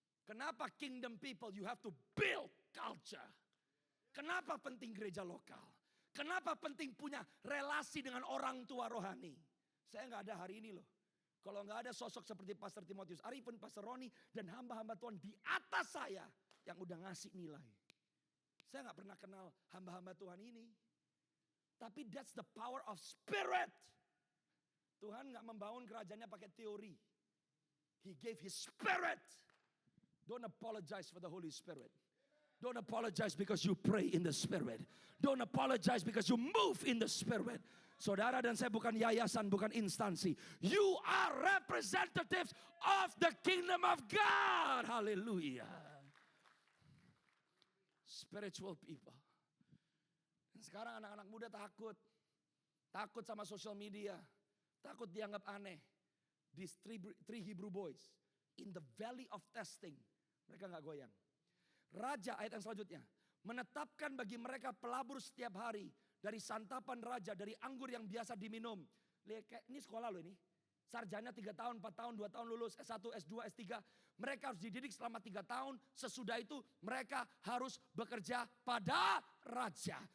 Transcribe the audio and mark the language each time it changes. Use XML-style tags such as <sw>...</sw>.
<en>Kenapa kingdom people you have to build culture?</en> <id>Kenapa penting gereja lokal? Kenapa penting punya relasi dengan orang tua rohani? Saya gak ada hari ini loh. Kalau gak ada sosok seperti Pastor Timotius Arifin, Pastor Roni, dan hamba-hamba Tuhan di atas saya yang udah ngasih nilai. Saya gak pernah kenal hamba-hamba Tuhan ini.</id> <en>Tapi that's the power of spirit.</en> <id>Tuhan gak membangun kerajaannya pakai teori.</id> <en>He gave his spirit. Don't apologize for the Holy Spirit. Don't apologize because you pray in the Spirit. Don't apologize because you move in the Spirit.</en> <id>Saudara dan saya bukan yayasan, bukan instansi.</id> <en>You are representatives of the kingdom of God. Hallelujah. Spiritual people.</en> <id>Dan sekarang anak-anak muda takut. Takut sama social media. Takut dianggap aneh.</id> <en>These three Hebrew boys. In the valley of testing.</en> <id>Mereka gak goyang. Raja ayat yang selanjutnya. Menetapkan bagi mereka pelabur setiap hari. Dari santapan raja, dari anggur yang biasa diminum. Lihat, ini sekolah loh ini. Sarjana 3 tahun, 4 tahun, 2 tahun lulus, S1, S2, S3. Mereka harus dididik selama 3 tahun. Sesudah itu mereka harus bekerja pada raja.</id>